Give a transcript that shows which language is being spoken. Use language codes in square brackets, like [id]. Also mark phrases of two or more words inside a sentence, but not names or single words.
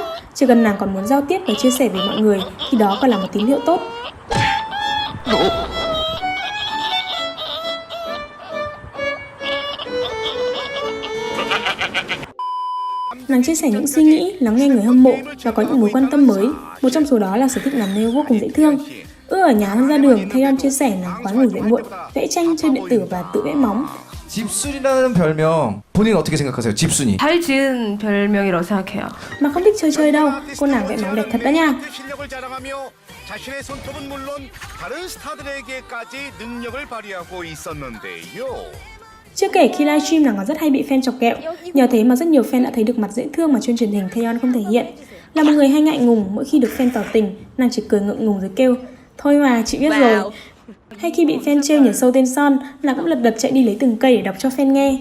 [vi] Chỉ cần nàng còn muốn giao tiếp và chia sẻ với mọi người, thì đó còn là một tín hiệu tốt. Nàng chia sẻ những suy nghĩ, lắng nghe người hâm mộ và có những mối quan tâm mới. Một trong số đó là sở thích làm nail vô cùng dễ thương. Ở nhà hơn ra đường, Taeyeon chia sẻ nàng khoái ngủ dậy muộn, vẽ tranh, chơi điện tử và tự vẽ móng. [ko] 집순이라는 별명 본인은 어떻게 생각하세요? 집순이. 잘 지은 별명이라고 생각해요. [vi] Mà không thích chơi đâu, cô nàng vẽ móng đẹp thật đó nha. [ko] 실력을 자랑하며 자신의 손톱은 물론 다른 스타들에게까지 능력을 발휘하고 있었는데요. [vi] Chưa kể khi livestream nàng còn rất hay bị fan chọc ghẹo. Nhờ thế mà rất nhiều fan đã thấy được mặt dễ thương mà trên truyền hình Taeyeon không thể hiện. Là một người hay ngại ngùng, mỗi khi được fan tỏ tình, nàng chỉ cười ngượng ngùng rồi kêu thôi mà chị biết rồi. Hay khi bị fan trêu nhờ sâu tên son, nàng cũng lật đật chạy đi lấy từng cây để đọc cho fan nghe.